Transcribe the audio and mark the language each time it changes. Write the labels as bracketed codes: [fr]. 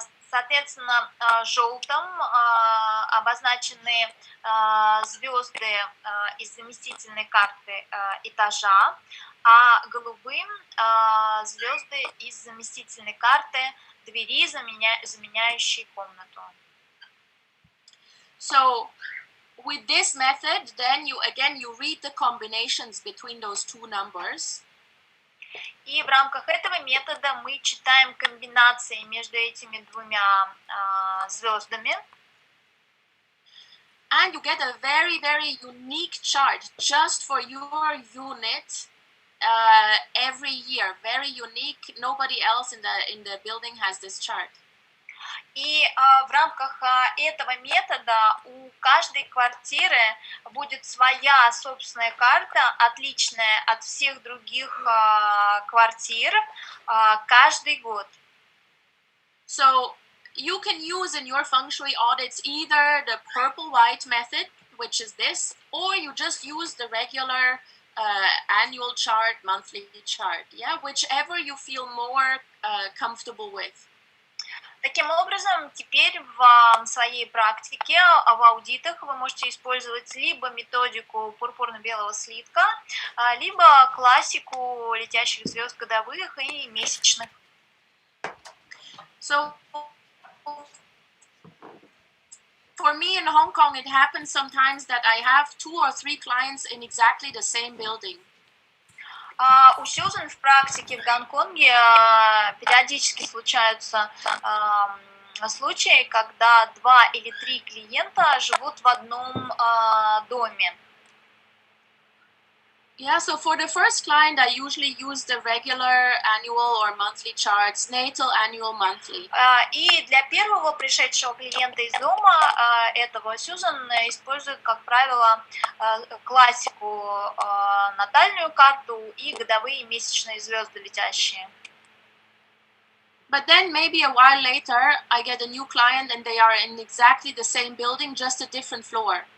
[ru] Соответственно, желтым обозначены звезды из заместительной карты этажа, а голубым звезды из заместительной карты двери, заменяющей комнату. [en] So, with this method, then you read the combinations between those two numbers. [ru] И в рамках этого метода мы читаем комбинации между этими двумя звездами. [en] And you get a very, very unique chart just for your unit every year. Very unique. Nobody else in the building has this chart. [ru] И в рамках этого метода у каждой квартиры будет своя собственная карта, отличная от всех других квартир каждый год. [en] So you can use in your feng shui audits either the purple-white method, which is this, or you just use the regular annual chart, monthly chart, yeah, whichever you feel more comfortable with. [ru] Таким образом, теперь в своей практике, в аудитах вы можете использовать либо методику пурпурно-белого слитка, либо классику летящих звезд годовых и месячных. [en] So, for me in Hong Kong, it happens sometimes that I have 2 or 3 clients in exactly the same building. [ru] У Сьюзан в практике в Гонконге периодически случаются случаи, когда 2 или 3 клиента живут в одном доме. [en] Yeah, so for the first client, I usually use the regular annual or monthly charts, natal, annual, monthly. [ru] И для первого пришедшего клиента из дома этого Сьюзан использует, как правило, классику, натальную карту и годовые и месячные звезды летящие. [en] But then maybe a while later, I get a new client and they are in exactly the same building, just a different floor.